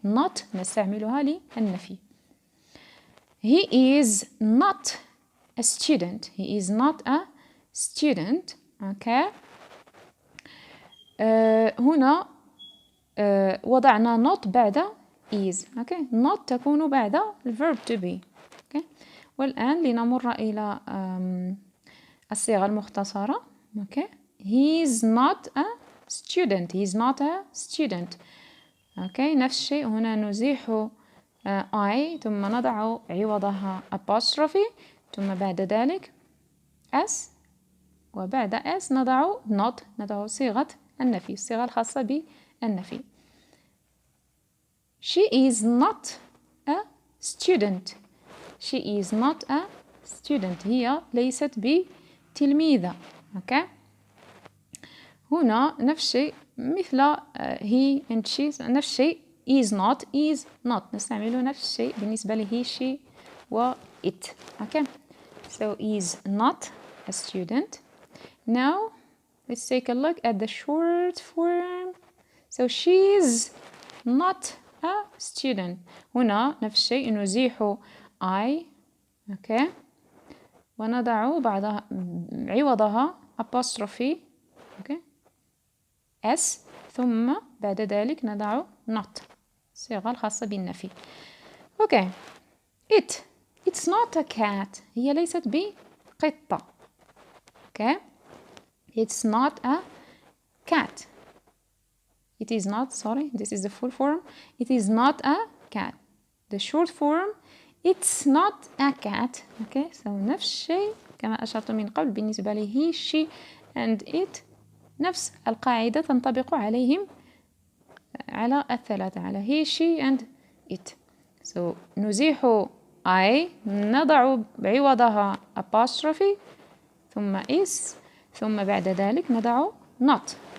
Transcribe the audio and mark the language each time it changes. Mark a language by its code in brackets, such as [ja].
[ar] not نستعملها للنفي. [en] He is not a student. He is not a student. Okay. [ar] هنا وضعنا not بعد is. أوكي. not تكون بعد الverb to be. أوكي. والآن لنمر إلى الصيغة المختصرة. [en] Okay. He is not a student. He is not a student. Okay. [ar] نفس الشيء هنا نزيح I ثم نضع عوضها apostrophe ثم بعد ذلك s وبعد s نضع not، نضع صيغة النفي، الصيغة الخاصة بالنفي. [en] She is not a student. She is not a student. [ar] هي ليست بتلميذة. أوكي. هنا نفس الشيء مثل [en] he and she، [ar] نفس الشيء is not نستعمل نفس الشيء بالنسبة له she و it. [en] Okay. So is not a student. Now let's take a look at the short form. So she's not a student. [ar] هنا نفس الشيء نزيح I. Okay. ونضع بعدها عوضها apostrophe. [en] Okay. [ar] s ثم بعد ذلك نضع not، الصيغة الخاصة بالنفي. أوكي. [en] It's not a cat. [ar] هي ليست بقطة. أوكي. [en] It's not a cat. It is not, sorry, this is the full form. It is not a cat. The short form, it's not a cat. [ar] أوكي. So نفس الشيء كما أشرت من قبل بالنسبة له [en] he, she and it. [ar] نفس القاعدة تنطبق عليهم على الثلاثة، على [en] he, she and it. [ar] So نزيح I نضع بعوضها apostrophe ثم is ثم بعد ذلك نضع not.